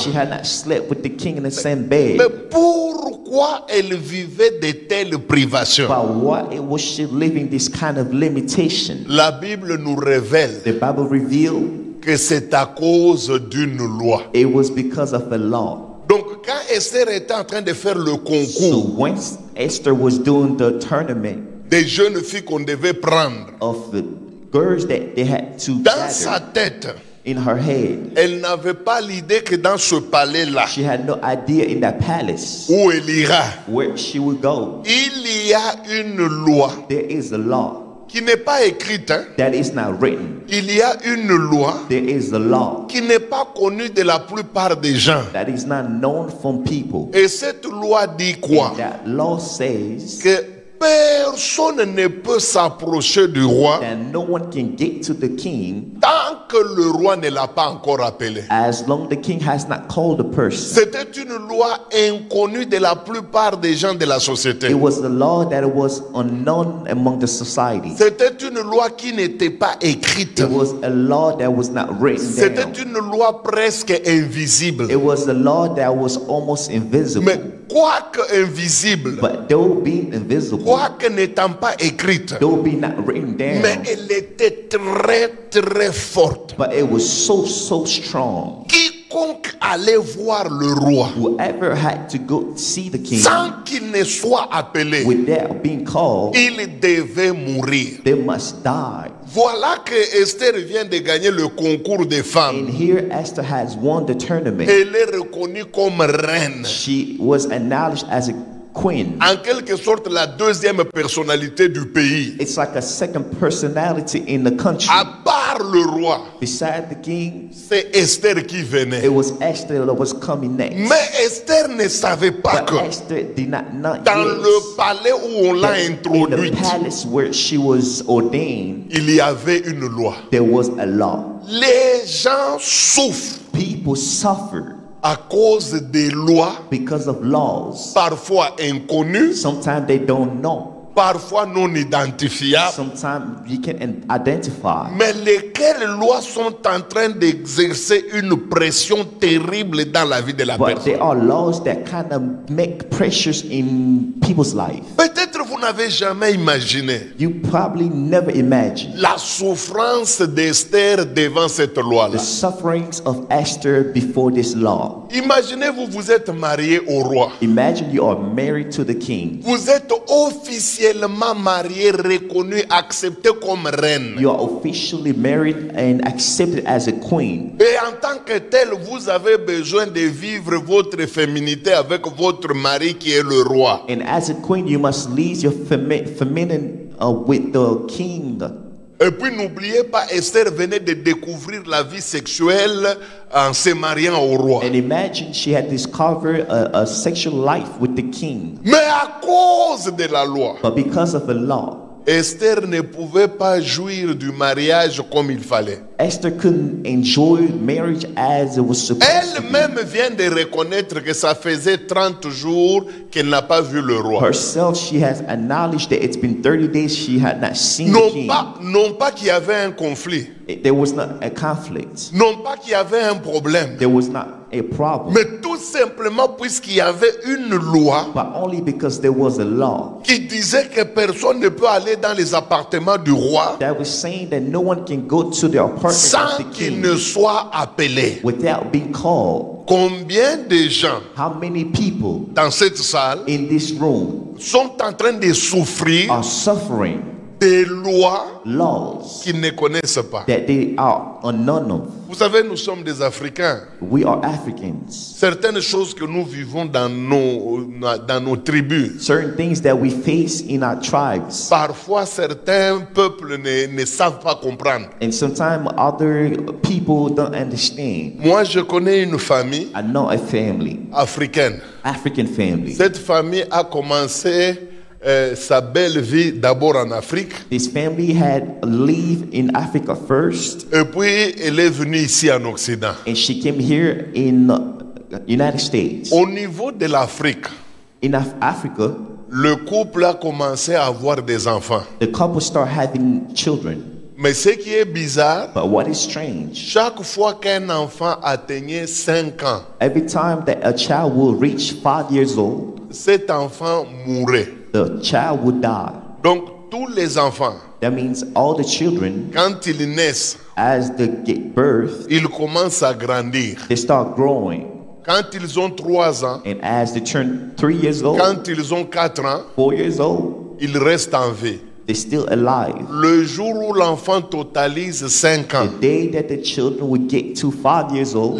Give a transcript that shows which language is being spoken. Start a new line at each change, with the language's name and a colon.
English: she had not slept with the king in the same bed.
French: Mais pourquoi elle vivait de telles privations?
English: But why was she living this kind of limitation?
French: La Bible nous révèle
English: The Bible revealed
French: que c'est à cause d'une loi.
English: it was because of a law.
French: Donc quand Esther était en train de faire le
English: So
French: concours
English: when Esther was doing the tournament
French: des jeunes filles qu'on devait prendre,
English: of the girls that they had to
French: dans sa
English: gather,
French: tête,
English: in her head,
French: elle n'avait pas l'idée que dans ce palais-là,
English: she had no idea in that palace
French: où elle ira,
English: where she would go.
French: il y a une loi
English: There is a law
French: qui n'est pas écrite. Hein.
English: that is not written.
French: Il y a une loi
English: There is a law
French: qui n'est pas connue de la plupart des gens.
English: that is not known from people.
French: Et cette loi dit quoi?
English: That law says
French: Que personne ne peut s'approcher du roi
English: that no one can get to the king
French: tant que le roi ne l'a pas encore appelé.
English: as long the king has not called the person.
French: C'était une loi inconnue de la plupart des gens de la société.
English: It was a law that was unknown among the society.
French: C'était une loi qui n'était pas écrite.
English: It was a law that was not written
French: C'était
English: down.
French: une loi presque invisible.
English: It was a law that was almost invisible.
French: Mais quoique invisible,
English: But though being invisible,
French: quoique n'étant pas écrite,
English: though being not written
French: mais
English: down,
French: elle était très très forte.
English: but it was so strong.
French: Quiconque allait voir le roi
English: Whoever had to go see the king
French: sans qu'il ne soit appelé,
English: without being called,
French: il devait mourir.
English: they must die.
French: Voilà que Esther vient de gagner le concours des
English: And
French: femmes.
English: here Esther has won the tournament.
French: Elle est reconnue comme reine.
English: She was acknowledged as a queen.
French: En quelque sorte, la deuxième personnalité du pays.
English: It's like a second personality in the country.
French: À part le roi,
English: Beside the king,
French: c'est Esther qui venait.
English: it was Esther that was coming next.
French: Mais Esther ne savait pas
English: But
French: que
English: Esther did not know
French: dans le palais où on l'a
English: that in the
French: introduite,
English: palace where she was ordained,
French: il y avait une loi.
English: there was a law.
French: Les gens souffrent
English: People suffered
French: à cause des lois,
English: because of laws.
French: parfois inconnues,
English: Sometimes they don't know.
French: parfois non identifiables,
English: Sometimes you can identify.
French: mais lesquelles lois sont en train d'exercer une pression terrible dans la vie de la
English: But
French: personne.
English: there are laws that kind of make pressures in people's life.
French: Peut-être vous n'avez jamais imaginé
English: You probably never imagined
French: la souffrance d'Esther devant cette loi-là.
English: the sufferings of Esther before this law.
French: Imaginez-vous, vous êtes marié au roi.
English: Imagine you are married to the king.
French: Vous êtes officiellement marié, reconnu, accepté comme reine.
English: You are officially married and accepted as a queen.
French: Et en tant que tel, vous avez besoin de vivre votre féminité avec votre mari qui est le roi.
English: And as a queen, you must leave your feminine with the king.
French: Et puis n'oubliez pas, Esther venait de découvrir la vie sexuelle en se mariant au roi.
English: And imagine she had discovered a sexual life with the king.
French: Mais à cause de la loi,
English: But because of the law,
French: Esther ne pouvait pas jouir du mariage comme il fallait.
English: Esther couldn't enjoy marriage as it was supposed to be.
French: Elle-même vient de reconnaître que ça faisait 30 jours qu'elle n'a pas vu le roi.
English: Herself, she has acknowledged that it's been 30 days she had not seen the king.
French: Non pas qu'il y avait un conflit,
English: There was not a conflict.
French: non pas qu'il y avait un problème,
English: There was not a problem.
French: mais tout simplement puisqu'il y avait une loi
English: But only because there was a law
French: qui disait que personne ne peut aller dans les appartements du roi
English: that was saying that no one can go to the apartment
French: sans
English: of the
French: qu'il
English: king
French: ne soit appelé.
English: without being called.
French: Combien de gens
English: How many people
French: dans cette salle
English: in this room
French: sont en train de souffrir
English: are suffering
French: des lois
English: laws
French: qu'ils ne connaissent pas?
English: that they are unknown of?
French: Vous savez, nous sommes des Africains.
English: We are Africans.
French: Certaines choses que nous vivons dans nos tribus,
English: Certain things that we face in our tribes,
French: parfois certains peuples ne savent pas comprendre.
English: and sometimes other people don't understand.
French: Moi, je connais une famille
English: I know a family,
French: africaine.
English: African family.
French: Cette famille a commencé sa belle vie d'abord en Afrique,
English: This family had lived in Africa first,
French: et puis elle est venue ici en Occident.
English: and she came here in United States.
French: Au niveau de l'Afrique,
English: In Africa,
French: le couple a commencé à avoir des enfants.
English: the couple start having children.
French: Mais ce qui est bizarre,
English: But what is strange,
French: chaque fois qu'un enfant atteignait 5 ans,
English: every time that a child will reach 5 years old,
French: cet enfant mourait.
English: the child would die.
French: Donc tous les enfants,
English: That means all the children,
French: quand ils naissent,
English: as they get birth,
French: ils commencent à grandir.
English: they start growing.
French: Quand ils ont 3 ans,
English: And as they turn 3 years old,
French: quand ils ont 4 ans,
English: 4 years old,
French: ils restent en vie.
English: they're still alive.
French: Le jour où l'enfant totalise 5 ans,
English: The day that the children would get to 5 years old,